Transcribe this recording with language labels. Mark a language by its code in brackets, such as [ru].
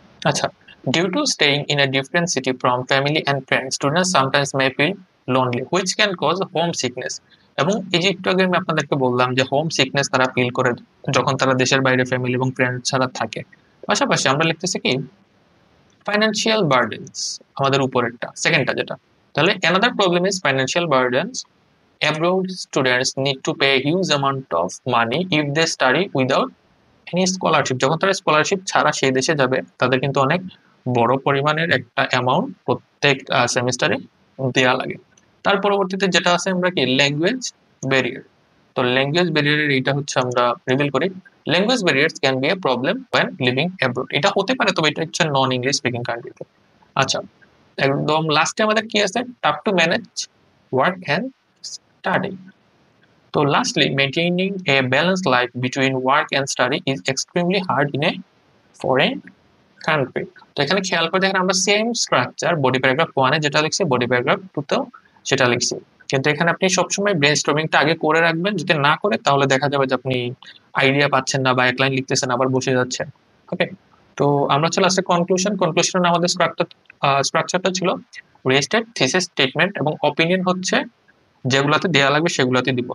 [en] আচ্ছা, due to staying in a different city from family and friends, students sometimes may feel lonely, which can cause homesickness. [bn] এবং এই যে একটু আগে আমি আপনাদেরকে বললাম যে হোম সিকনেস তারা ফিল করে যখন তারা দেশের বাইরে ফ্যামিলি এবং ফ্রেন্ড ছাড়া থাকে। পাশাপাশি আমরা লিখতেছি কি ফাইন্যান্সিয়াল বার্ডেন্স, আমাদের উপরেরটা সেকেন্ডটা যেটা। [en] তাহলে another problem is financial burdens. Abroad students need to pay a huge amount of money if they study without any scholarship. [bn] যখন তারা স্কলারশিপ ছাড়া সেই দেশে যাবে, তাদের কিন্তু অনেক বড় পরিমাণের একটা অ্যামাউন্ট প্রত্যেক সেমিস্টারে দেওয়া লাগে। তার পরবর্তীতে যেটা আছে আমরা কি ল্যাঙ্গুয়েজ ব্যারিয়ার। তো ল্যাঙ্গুয়েজ ব্যারিয়ারের এইটা হচ্ছে আমরা রিভিল করি। [en] Language barriers can be a problem when living abroad. [bn] এটা হতে পারে, তবে এটা হচ্ছে নন ইংলিশ স্পিকিং কান্ট্রিতে। আচ্ছা, একদম লাস্টে আমাদের কি আছে? [en] Tough to manage work and study. So lastly, maintaining a balanced life between work and study is extremely hard in a foreign country. [bn] তো এখানে খেয়াল করে দেখেন আমরা সেম স্ট্রাকচার বডি প্যারাগ্রাফ 1 এ যেটা লিখছি বডি প্যারাগ্রাফ 2 তেও সেটা লিখছি। কিন্তু এখানে আপনি সবসময় ব্রেনস্টর্মিংটা আগে করে রাখবেন। যদি না করে তাহলে দেখা যাবে যে আপনি আইডিয়া পাচ্ছেন না বা এক লাইন লিখতেছেন আবার বসে যাচ্ছেন। ওকে? তো আমরা চলে আসছি কনক্লুশন। কনক্লুশনে আমাদের স্ট্রাকচারটা ছিল রেস্টেড, থিসিস, স্টেটমেন্ট এবং অপিনিয়ন হচ্ছে যেগুলাতে দেয়া লাগবে সেগুলাতে দিব।